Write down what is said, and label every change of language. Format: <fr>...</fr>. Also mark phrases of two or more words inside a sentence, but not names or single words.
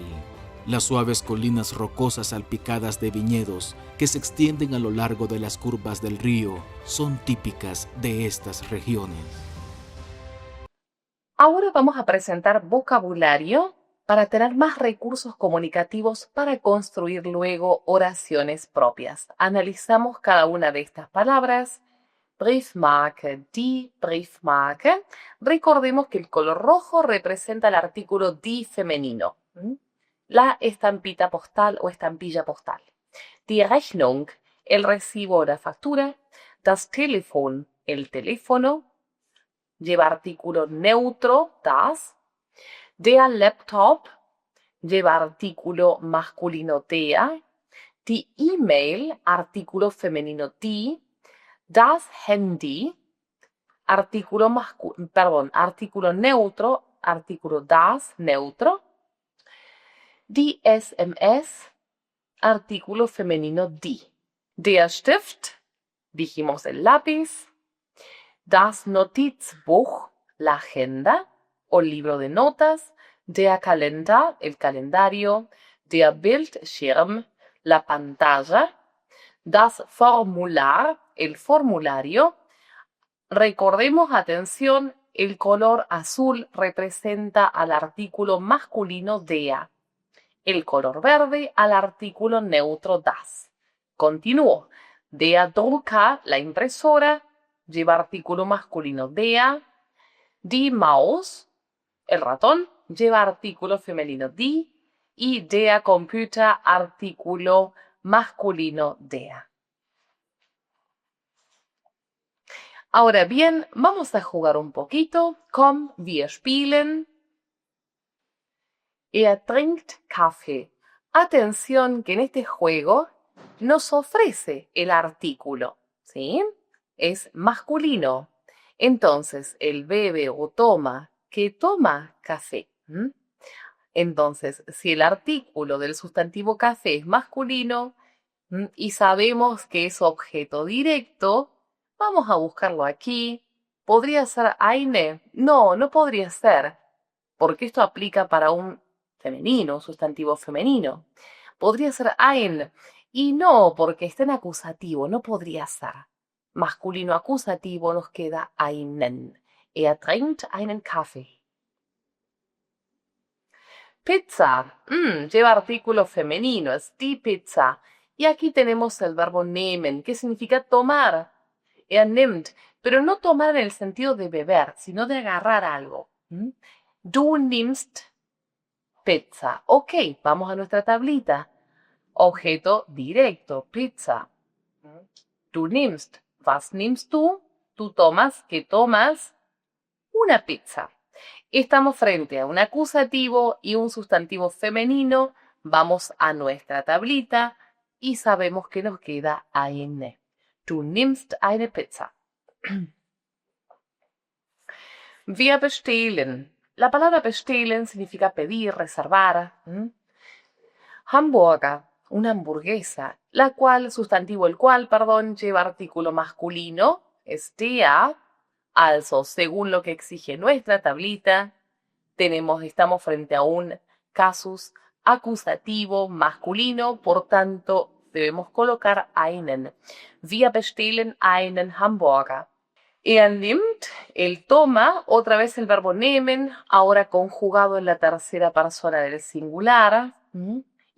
<es>Las suaves colinas rocosas salpicadas de viñedos que se extienden a lo largo de las curvas del río son típicas de estas regiones. Ahora vamos a presentar vocabulario para tener más recursos comunicativos para construir luego oraciones propias. Analizamos cada una de estas palabras.</es> <de>Briefmarke, die Briefmarke.</de> <es>Recordemos que el color rojo representa el artículo die femenino. La estampita postal o estampilla postal.</es> <de>Die Rechnung,</de> <es>el recibo o la factura.</es> <de>Das Telefon,</de> <es>el teléfono. Lleva artículo neutro,</es> <de>das. Der Laptop,</de> <es>lleva artículo masculino der.</es> <de>Die E-Mail,</de> <es>artículo femenino die.</es> <de>Das Handy,</de> <es>artículo neutro, artículo das, neutro.</es> <de>Die SMS,</de> <es>artículo femenino die.</es> <de>Der Stift,</de> <es>dijimos el lápiz.</es> <de>Das Notizbuch,</de> <es>la agenda o libro de notas.</es> <de>Der Kalender,</de> <es>el calendario.</es> <de>Der Bildschirm,</de> <es>la pantalla.</es> <de>Das Formular,</de> <es>el formulario. Recordemos, atención, el color azul representa al artículo masculino der. El color verde al artículo neutro das.</es> <de>Continúo. Der Drucker,</de> <es>la impresora, lleva artículo masculino der.</es> <de>Die Maus,</de> <es>el ratón, lleva artículo femenino die.</es> <de>Y der Computer,</de> <es>artículo masculino der. Ahora bien, vamos a jugar un poquito.</es> <de>Komm, wir spielen. Trinkt Kaffee.</de> <es>Atención que en este juego nos ofrece el artículo, ¿sí? Es masculino. Entonces, el bebe o toma, que toma café. Entonces, si el artículo del sustantivo café es masculino y sabemos que es objeto directo, vamos a buscarlo aquí. ¿Podría ser eine? No, no podría ser, porque esto aplica para un femenino, sustantivo femenino. Podría ser ein, y no, porque está en acusativo, no podría ser. Masculino acusativo nos queda einen.</es> <de>Trinkt einen Kaffee.</de> <es>Pizza, lleva artículo femenino, es</es> <de>die Pizza.</de> <es>Y aquí tenemos el verbo nehmen, que significa tomar. Nimmt, pero no tomar en el sentido de beber, sino de agarrar algo.</es> <de>Du nimmst Pizza.</de> <es>Ok, vamos a nuestra tablita. Objeto directo,</es> <de>Pizza. Du nimmst. Was nimmst du?</de> <es>Tú tomas, ¿qué tomas? Una pizza. Estamos frente a un acusativo y un sustantivo femenino. Vamos a nuestra tablita y sabemos que nos queda eine.</es> <de>Du nimmst eine Pizza. Wir bestellen.</de> <es>La palabra bestellen significa pedir, reservar. Hamburger, una hamburguesa, sustantivo el cual, lleva artículo masculino, es der.</es> <de>Also,</de> <es>según lo que exige nuestra tablita, estamos frente a un casus acusativo masculino, por tanto, debemos colocar einen.</es> <de>Wir bestellen einen Hamburger. Nimmt,</de> <es>él toma, otra vez el verbo nehmen, ahora conjugado en la tercera persona del singular.</es>